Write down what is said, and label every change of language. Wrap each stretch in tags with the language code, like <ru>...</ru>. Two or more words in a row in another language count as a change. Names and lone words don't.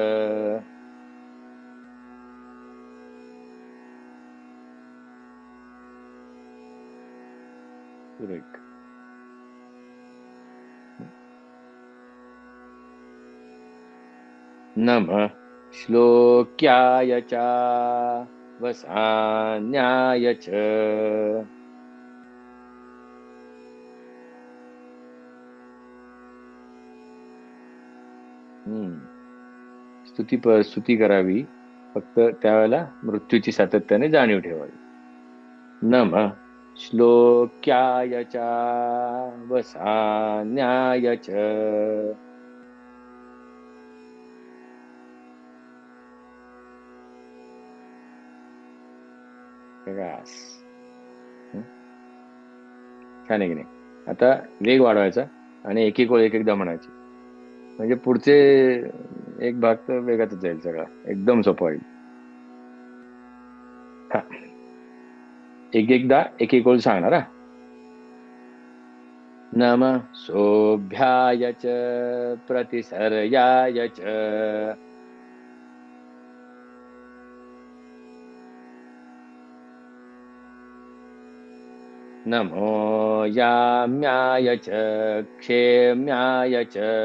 <sa>नमः श्लोक्याय च वसान्याय च.</sa> <mr>स्तुती करावी, फक्त त्यावेळेला मृत्यूची सातत्याने जाणीव ठेवावी.</mr> <sa>नमः श्लोक्याय च वसान्याय च.</sa> <mr>छान आहे की नाही? आता वेग वाढवायचा आणि एक एक ओळ एक एकदा म्हणायची, म्हणजे पुढचे एक भाग तर वेगातच जाईल, सगळा एकदम सोपं होईल. हा, एक एकदा एक एक ओळ सांगणार. हा.</mr> <sa>नम सोभ्याय च प्रतिसर्याय च. नमो याम्याय च क्षेम्याय च.</sa>